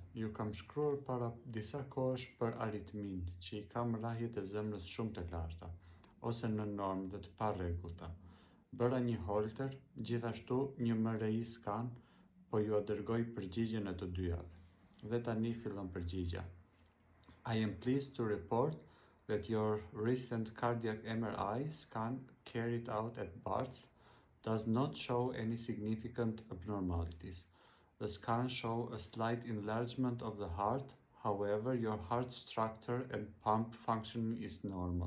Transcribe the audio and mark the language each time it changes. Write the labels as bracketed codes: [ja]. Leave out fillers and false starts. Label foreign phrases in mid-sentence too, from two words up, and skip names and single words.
[sq] Ju kam shkruar para disa kohësh për aritmin, që i kam rrahjet e zemrës shumë të larta, ose në normë dhe të parregullta. Bëra një holter, gjithashtu një MRI skan, po ju dërgoj përgjigjen e të dyjave. Dhe tani fillon përgjigja. [en] I am pleased to report that your recent cardiac MRI scan carried out at Barts does not show any significant abnormalities. The scan shows a slight enlargement of the heart, however, your heart structure and pump functioning is normal.